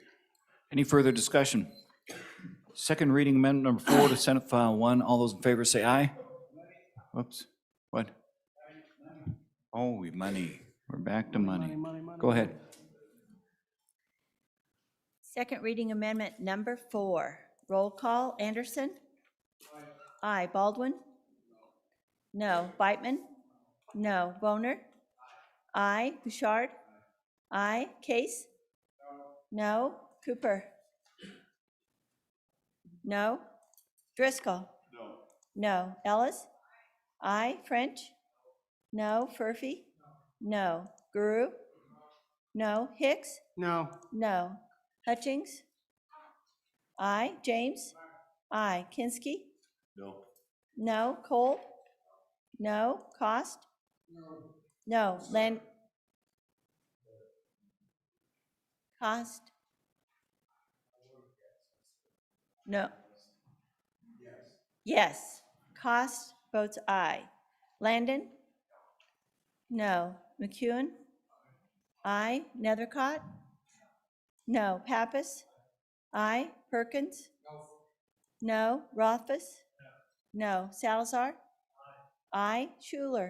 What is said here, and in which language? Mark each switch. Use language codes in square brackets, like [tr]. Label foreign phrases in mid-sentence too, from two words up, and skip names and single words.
[en] Any further discussion? Second reading amendment number 4 to Senate File 1. All those in favor say aye. Whoops. What? Oh, money. We're back to money. Go ahead. Second reading amendment number 4. Roll call. Anderson? Aye. Baldwin? No. Beitman? No. Boner? Aye. Bouchard? Aye. Case? No. Cooper? No. Driscoll? No. Ellis? Aye. French? No. Furphy? No. Guru? No. Hicks? No. No. Hutchings? Aye. James? Aye. Kinski? No. No. Cole? No. Cost? No. Cost? No. Yes. Cost votes aye. Landon? No. McEwen? Aye. Nethercott? No. Pappas? Aye. Perkins? No. Rothfuss? No. Salazar? Aye. Schuler?